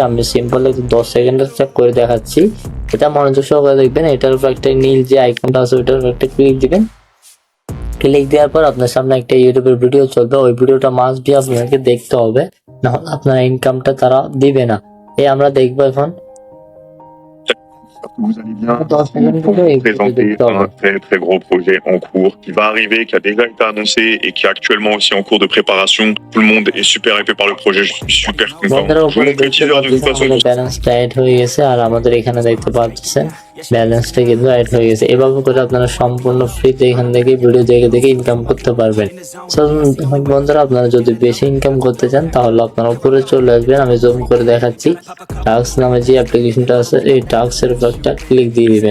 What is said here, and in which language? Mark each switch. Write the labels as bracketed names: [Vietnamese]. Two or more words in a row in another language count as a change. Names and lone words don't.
[Bangla] আমি সিম্পল 10 সেকেন্ডের চেক করে দেখাচ্ছি, এটা মনোযোগ সহকারে দেখবেন। এটার উপর একটা নীল যে আইকনটা আছে ওইটার উপর একটা ক্লিক দিবেন। ক্লিক দেওয়ার পর আপনার সামনে একটা ইউটিউবের ভিডিও চলবে। ওই ভিডিওটা [English] must be [Bangla] আপনাকে দেখতে হবে, নাহলে আপনার ইনকামটা তারা দিবে না। এই আমরা দেখবো এখন। [French] Vous allez bien. Pour vous présenter un très gros projet en cours qui va arriver, qui a déjà été annoncé et qui est actuellement aussi en cours de préparation. Tout le monde est super hypé par le projet, je suis super content. [Bangla] বন্ধুরা, [French] Je vous [Bangla] উপরে [French] montre le [Bangla] দেখতে [French] teaser de toute façon. [Bangla] পাচ্ছেন ব্যালেন্সটা অ্যাড হয়ে গেছে আর আমাদের এখানে দেখতে পাচ্ছেন ব্যালেন্সটা কিন্তু অ্যাড হয়ে গেছে। এভাবে করে আপনারা সম্পূর্ণ ফ্রিতে এখান থেকে ভিডিও দেখে ইনকাম করতে পারবেন। সো বন্ধুরা, আপনারা যদি বেশি ইনকাম করতে চান তাহলে আপনারা উপরে চলে আসবেন। আমি জুম করে দেখাচ্ছি। টাস্ক নামে যে অ্যাপ্লিকেশনটা আছে এই টাস্কের উপর একটা ক্লিক দিয়ে দিবেন।